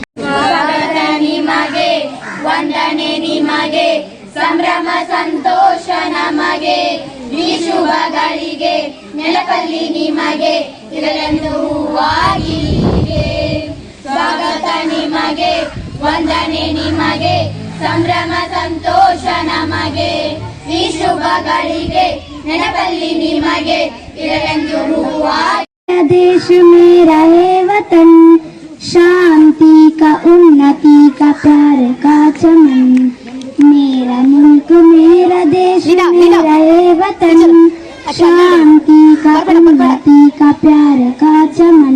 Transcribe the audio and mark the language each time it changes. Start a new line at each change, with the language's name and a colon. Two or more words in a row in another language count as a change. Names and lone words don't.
Kannada: ಸ್ವಾಗತ ನಿಮಗೆ, ವಂದನೆ ನಿಮಗೆ, ಸಂಭ್ರಮ ಸಂತೋಷ ನಮಗೆ, ಈ ಶುಭಗಳಿಗೆ ನೆನಪಲ್ಲಿ ನಿಮಗೆ ಇರಲೆಂದು ಹೂವಾಗಿ ಹೀಗೆ. ಸ್ವಾಗತ ನಿಮಗೆ, ವಂದನೆ ನಿಮಗೆ, ಸಂಭ್ರಮ ಸಂತೋಷ ನಮಗೆ, ಈ ಶುಭಗಳಿಗೆ ನೆನಪಲ್ಲಿ ನಿಮಗೆ ಇರಲೆಂದು ಹೂವಾಗಿ.
Hindi: देश मेरा है वतन, शांति का, उन्नति का, प्यार का चमन. मेरा मुल्क, मेरा देश, मेरा है वतन, शांति का, उन्नति का, प्यार का चमन.